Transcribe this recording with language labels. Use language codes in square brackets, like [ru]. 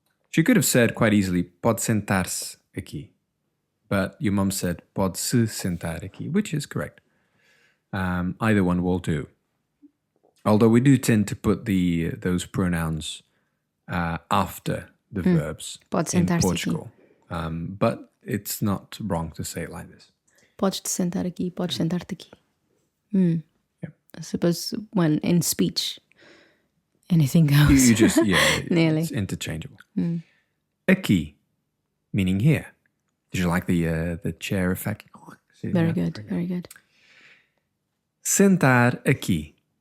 [en] She could have said quite easily, [pt] pode sentar-se aqui. [en] But your mum said, [pt] pode se sentar aqui, [en] which is correct. Either one will do. Although we do tend to put those pronouns after the verbs in Portugal. But it's not wrong to say it like this. [pt] Podes te sentar aqui, podes sentar-te aqui. [en] Yeah. I suppose when in speech, anything goes. You just, Nearly. It's interchangeable. Aqui, meaning here. Did you like the chair effect? Very good, very good. [pt] Sentar aqui.